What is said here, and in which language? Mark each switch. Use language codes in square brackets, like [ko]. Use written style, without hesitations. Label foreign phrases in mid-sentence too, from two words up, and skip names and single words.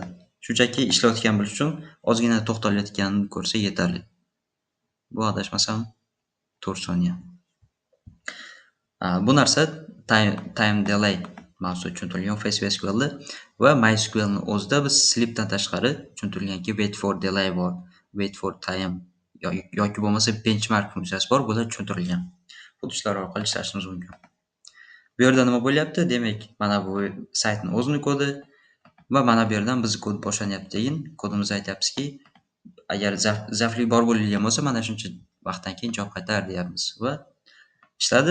[uz] Shunchaki ishlayotgan bo'lish uchun ozgina to'xtalayotganini ko'rsa yetarli. Bu adashmasam 4 soniya. Bu narsa [en] time delay [uz] mavzusi tushuntirilgan FastSQL va MySQL ni o'zida biz sleepdan tashqari tushuntirilganki [en] wait for delay [uz] bor, [en] wait for time [uz] yoki bo'lmasa benchmark funksiyasi bor, bular tushuntirilgan. Xuddi shular orqali ishlashimiz mumkin. Bu yerda nima bo'lyapti? Demak, mana bu saytning o'zini kodi va mana bu yerdan biz kod boshlanyapti. Keyin kodimizda aytyapmizki, agar zaiflik bor bo'lgan bo'lsa, mana shuncha vaqtdan keyin javob qaytar deyapmiz va ishladi.